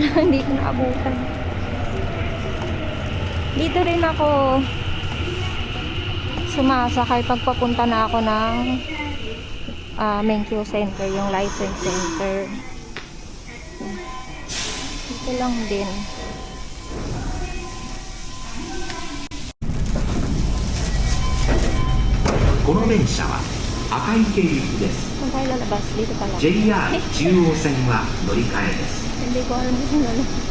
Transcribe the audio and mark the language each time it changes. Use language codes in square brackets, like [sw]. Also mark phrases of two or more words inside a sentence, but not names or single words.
[tl] Hindi ko naabutan. Dito rin ako sumasakay pagpapunta na ako ng Menkyo Center, yung license center. Dito lang din. [ja] この電車は赤池行きです。 [tl] Saan tayo lalabas? Dito pala. [ja] JR 中央線は乗り換えです。 [tl] Hindi ko alam kung lalabas.